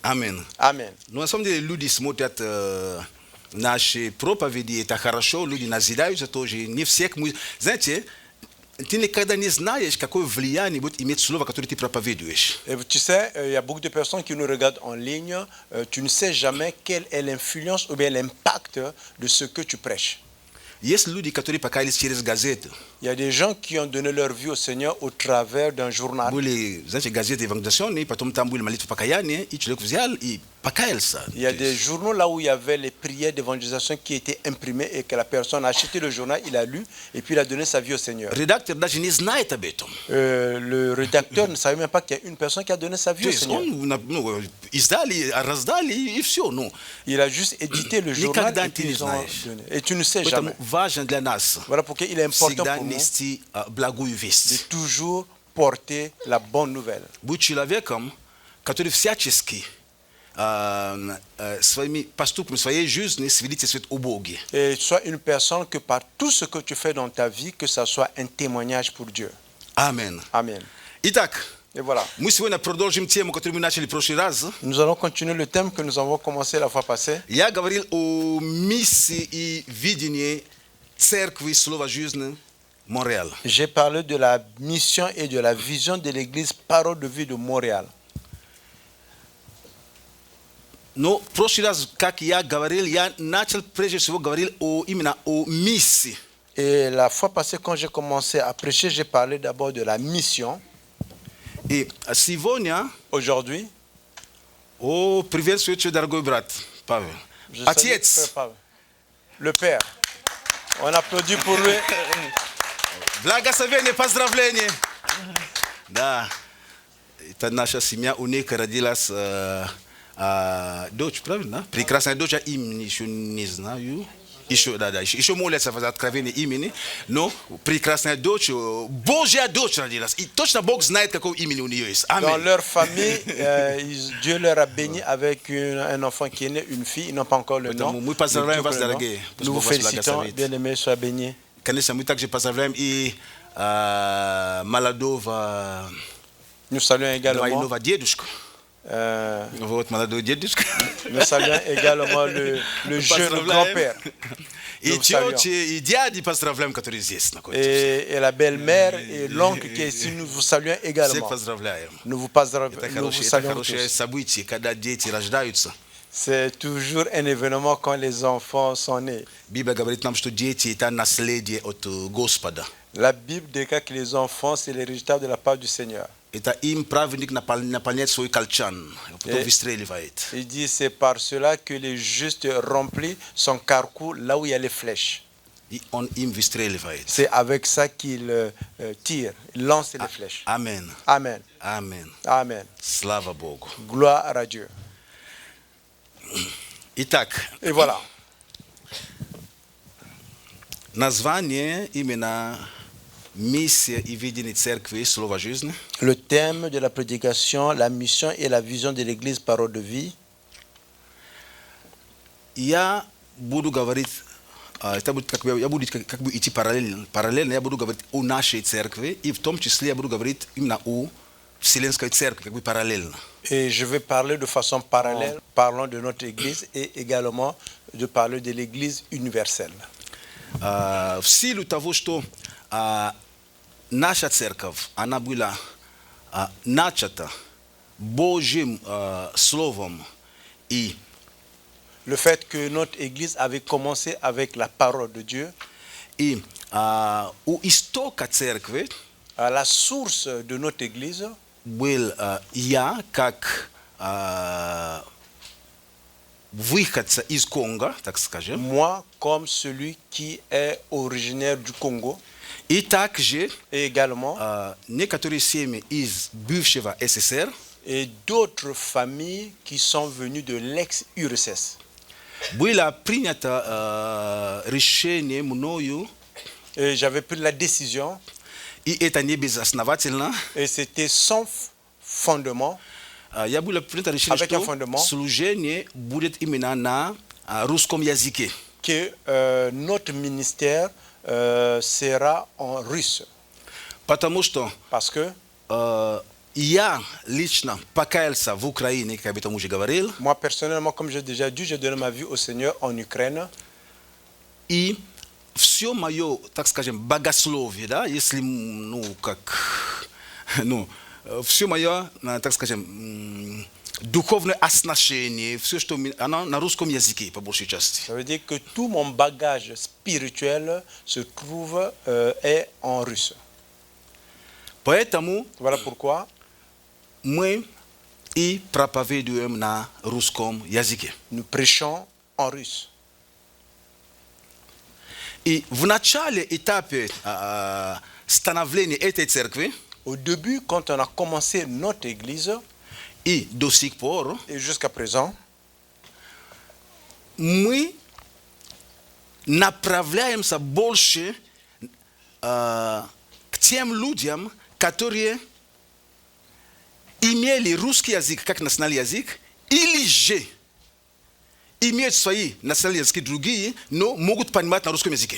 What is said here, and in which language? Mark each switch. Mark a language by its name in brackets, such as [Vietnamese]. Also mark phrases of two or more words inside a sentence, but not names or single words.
[Russian] Аминь. [French] Amen. [Russian] Ну, на самом деле, люди смотрят наши проповеди, это хорошо, люди назидаются тоже. Не всех мы... Знаете, ты никогда не знаешь, какое влияние будет иметь слово, которое ты проповедуешь. [French] Et tu sais, il y a beaucoup de personnes qui nous regardent en ligne. Tu ne sais jamais quelle est l'influence ou bien l'impact de ce que tu prêches. [Russian] Есть люди, которые покаялись через газету. [French] Il y a des gens qui ont donné leur vie au Seigneur au travers d'un journal. [Russian] Были, знаете, газеты евангелизационные, потом там были молитвы покаяния, и человек взял и покаялся. [French] Il y a des journaux là où il y avait les prières d'évangélisation qui étaient imprimées et que la personne a acheté le journal, il a lu et puis il a donné sa vie au Seigneur. [Russian] Редактор даже не знает об этом. [French] Le rédacteur ne savait même pas qu'il y a une personne qui a donné sa vie [Russian] То [French] au [Russian] есть [French] Seigneur. [Russian] он издали, раздали, и все. Ну, [French] Il a juste édité le journal [Russian] Никогда [French] et [Russian] ты [French] puis [Russian] не [French] ils ont [Russian] знаешь. [French] donné. Et tu ne sais [Russian] поэтому [French] jamais. [Russian] важно для нас [French] Voilà pourquoi il est important [Russian] всегда [French] pour nous [Russian] нести благую [French] de [Russian] весть. [French] toujours porter la bonne nouvelle. [Russian] Будь человеком, который всячески своими поступками, своей жизнью свидетельствует о Боге. [French] Et sois une personne que par tout ce que tu fais dans ta vie, que ça soit un témoignage pour Dieu. [Russian] Аминь. [French] Amen. [Russian] Итак, [French] Et voilà. [Russian] мы сегодня продолжим тему, которую мы начали в прошлый раз. [French] Nous allons continuer le thème que nous avons commencé la fois passée. [Russian] Я говорил о миссии и видении церкви Слова жизни Монреал. [French] J'ai parlé de la mission et de la vision de l'église Parole de vie de Montréal. [Russian] Но в прошлый раз, как я говорил, я начал прежде всего говорил именно о миссии. [French] Et la fois passée, quand j'ai commencé à prêcher, j'ai parlé d'abord de la mission. I Sivonia, Aujourd'hui, [Russian] o priветствую тебя, дорогой брат Павел. [French] je salue [Russian] Отец. [French] Frère Pavel. Le Père. On applaudit pour lui. [Russian] Благословение, поздравление. Да. Это наша семья уника родилась дочь, правильно? Прекрасная дочь, а имени еще не знаю. Еще молятся за откровение имени, но прекрасная дочь, Божья дочь родилась. И точно Бог знает, какое имя у нее есть. [French] Dans [Russian] Аминь. [French] leur famille, Dieu leur a béni avec un enfant qui est né, une fille. Ils n'ont pas encore le nom. [Russian] Поэтому мы [French] Mais [Russian] поздравляем [French] Dieu [Russian] вас, [French] connaît le nom. [Russian] дорогие. Пусть [French] Nous vous [Russian] Бог вас [French] félicitons. [Russian] благословит. [French] Bien-aimés, soyez bénis. [Russian] Конечно, мы также поздравляем и молодого [French] Nous saluons également, [Russian] двойного дедушку. Вот, молодой дедушка. [French] nous saluons également le jeune grand-père. [Russian] И [French] Nous saluons. [Russian] тети, и дяди поздравляем, которые здесь находятся. [French] Et la belle-mère et l'oncle qui est ici, nous vous saluons [Russian] Всех [French] également. [Russian] поздравляем. [French] Nous vous [Russian] Это [French] saluons [Russian] хорошее [French] tous. [Russian] событие, когда дети рождаются. [French] C'est toujours un événement quand les enfants sont nés. [Russian] Библия говорит нам, что дети – это наследие от Господа. [French] La Bible déclare que les enfants, c'est les résultats de la part du Seigneur. [Russian] Это им праведник наполняет свой колчан, а потом выстреливает. [French] Il dit c'est par cela que les justes remplissent son carreau là où il y a les flèches. [Russian] И он им выстреливает. [French] C'est avec ça qu'il tire, il lance les flèches. [Russian] Амен. [French] Amen. [Russian] Амен. [French] Amen. [Russian] Слава Богу. [French] Gloire à Dieu. [Russian] Итак, [French] Et voilà. [Russian] название именно «Миссия и видение церкви. Слово жизни». [French] Le thème de la prédication, la mission et la vision de l'Église parole de vie. [Russian] Я буду говорить, это будет я буду как бы идти параллельно, я буду говорить о нашей церкви, и в том числе я буду говорить именно о Вселенской церкви, как бы параллельно. [French] Et je vais parler de façon parallèle, parlant de notre Église et également de parler de l'Église universelle. [Russian] В силу того, что наша церковь, она была начата Божьим Словом и [French] Le fait que notre Église avait commencé avec la parole de Dieu, [Russian] и у истока церкви [French] à la source de notre Église, [Russian] был я, как выходца из Конго, так скажем, [French] moi comme celui qui est originaire du Congo, [Russian] и также [French] et également [Russian] некоторые семьи из бывшего СССР [French] et d'autres familles qui sont venues de l'ex-URSS. [Russian] было принято решение мною, [French] Et j'avais pris la décision, [Russian] и это не безосновательно, [French] et c'était sans fondement, [Russian] я было принято решение, [French] Avec un [Russian] что [French] fondement. [Russian] служение будет именно на русском языке. [French] que notre ministère sera en russe. [Russian] Потому что [French] Parce que [Russian] я лично покаялся в Украине, как я об этом уже говорил, [French] moi, personnellement, comme j'ai déjà dit, j'ai donné ma vie au Seigneur en Ukraine. [Russian] и все мое, так скажем, богословие, да, если, все мое, так скажем, духовное оснащение, все, что оно на русском языке, по большей части. [French] Ça veut dire que tout mon bagage spirituel se trouve est en russe. [Russian] Поэтому [French] Voilà pourquoi [Russian] мы и проповедуем на русском языке. [French] nous prêchons en russe. [Russian] И в начале этапе становления этой церкви [French] Au début, quand on a commencé notre église, [Russian] и до сих пор [French] et jusqu'à présent, [Russian] мы направляемся больше к тем людям, которые имели русский язык как национальный язык, или же имеют свои национальные языки другие, но могут понимать на русском языке.